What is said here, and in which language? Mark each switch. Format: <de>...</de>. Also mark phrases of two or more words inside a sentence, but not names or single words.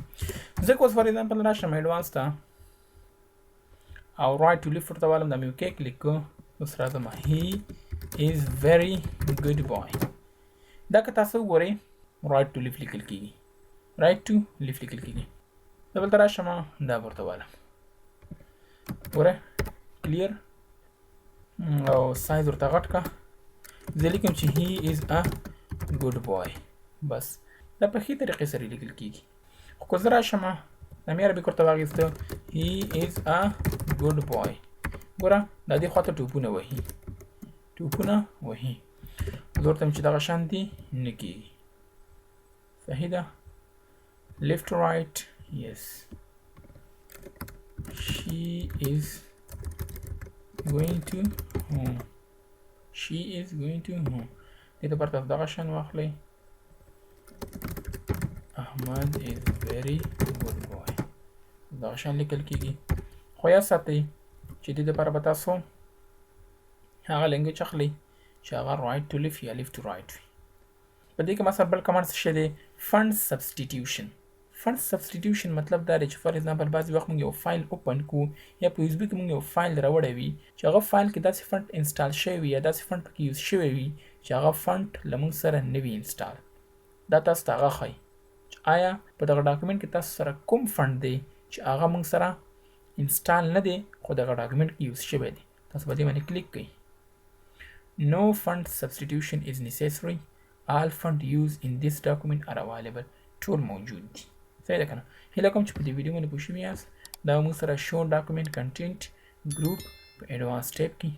<ps>زه که اوس</ps> <en>for example</en> <ps>راشم ایډوانس ته او</ps> <en>right to left</en> <ps>ورته والم، دا مې</ps> <en>okay click</en> <ps>کړو، اوس راځم</ps> <en>he is very good boy.</en> <ps>دا که تاسو وګورئ</ps> <en>right to left</en> <ps>لیکل کېږي،</ps> <en>right to left</en> <ps>لیکل کېږي. زه بلته راشم دا ورته والم، ګوره کلیر او سایز ورته غټ کا، زه لیکم چې</ps> <en>he is a good boy.</en> <ps>بس دا په ښې طریقې سره لیکل کېږي. خو که زه راشم دا مې عربیک ورته واخیسته،</ps> <en>he is a good boy.</en> <ps>ګوره دا دې خواته ټوپونه وهي، ټوپونه وهي. زه ورته یم چې دغه شان دي نه کېږي. صحیح ده.</ps> <en>left right yes, she is going to home، she is going to home.</en> <ps>دې دپاره تاسو دغه شان واخلئ، احمد</ps> <en>is very good boy،</en> <ps>دغه شان لیکل کېږي. خو یاد ساتئ چې دې دپاره به تاسو هغه لینګویج اخلئ چې هغه</ps> <en>right to left</en> <ps>یا</ps> <en>left to right</en> <ps>وي. په دې کې ما سره بل کمانډ څه شی دی،</ps> <en>font substitution. font substitution</en> <ps>مطلب دا دی چې</ps> <en>for example</en> <ps>بعضې وخت موږ یو</ps> <en>file open</en> <ps>کړو یا په یو اس بي کې موږ یو فایل راوړی وي چې هغه فایل کې داسې</ps> <en>font install</en> <ps>شوی وي یا داسې فنډ پکې یوز شوی وي چې هغه فنډ له موږ سره نه وي انسټال. دا تاسو ته هغه ښایي چې آیا په دغه ډاکومنټ کې تاسو سره کوم فنډ دی چې هغه موږ سره انسټال نه دی خو دغه ډاکومنټ کې یوز شوی دی. تاسو په دې باندې کلیک کړئ.</ps> <en>No fund substitution is necessary. All fund used in this document are available.</en> <ps>ټول موجود دي. صحیح ده که نه؟ هیله کوم چې په دې ویډیو باندې پوه شوي یاست. دا موږ سره شو</ps> <en>document content group</en> <ps>په</ps> <en>advance tab</en> <ps>کې</ps>